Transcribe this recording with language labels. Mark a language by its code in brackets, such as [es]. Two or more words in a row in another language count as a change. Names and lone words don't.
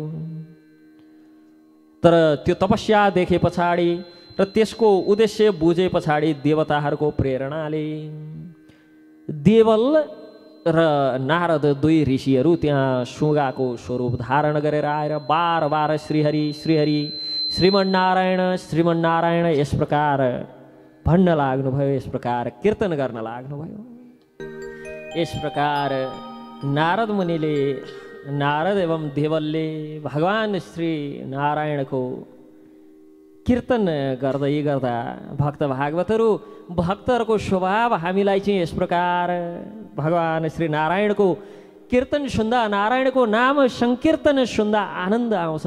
[ne] तर त्यो तपस्या देखे पछाडि र त्यसको उद्देश्य बुझे पछाडि देवताहरूको प्रेरणाले देवल र नारद दुई ऋषिहरू त्यहाँ सुगाको स्वरूप धारण गरेर आएर बार बार श्रीहरि श्रीहरि श्रीमन्नारायण श्रीमन्नारायण यस प्रकार भन्न लाग्नुभयो। यस प्रकार कीर्तन गर्न लाग्नुभयो। यस प्रकार नारद मुनिले नारद एवं देवलले भगवान श्री नारायणको कीर्तन गर्दै गर्दा भक्त भक्तहरूको स्वभाव हामीलाई चाहिँ यस प्रकार भगवान श्री नारायणको कीर्तन सुन्दा, नारायणको नाम संकीर्तन सुन्दा आनन्द आउँछ।